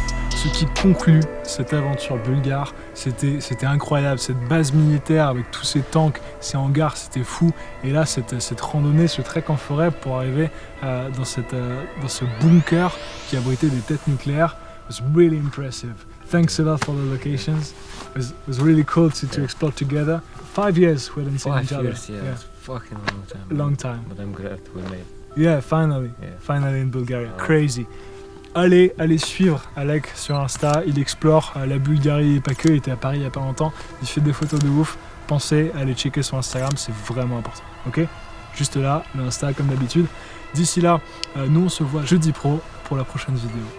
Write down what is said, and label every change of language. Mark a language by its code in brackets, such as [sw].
[fr] Ce qui conclut cette aventure bulgare, c'était incroyable, cette base militaire avec tous ces tanks, ces hangars, c'était fou. Et là, cette randonnée, ce trek en forêt pour arriver dans ce bunker qui abritait des têtes nucléaires, [en] was really impressive. Thanks a lot for the locations. It was really cool to explore together. 5 years we hadn't seen each other. 5 years, yeah, it's fucking long time. Long time. But I'm glad we made. Yeah, finally. Yeah. Finally in Bulgaria. [fr] Ah ouais. [en] Crazy. [fr] Allez suivre Alec sur Insta, il explore la Bulgarie et pas que, il était à Paris il y a pas longtemps, il fait des photos de ouf, pensez à aller checker son Instagram, c'est vraiment important, ok? Juste là, l'Insta comme d'habitude. D'ici là, nous on se voit jeudi pro pour la prochaine vidéo.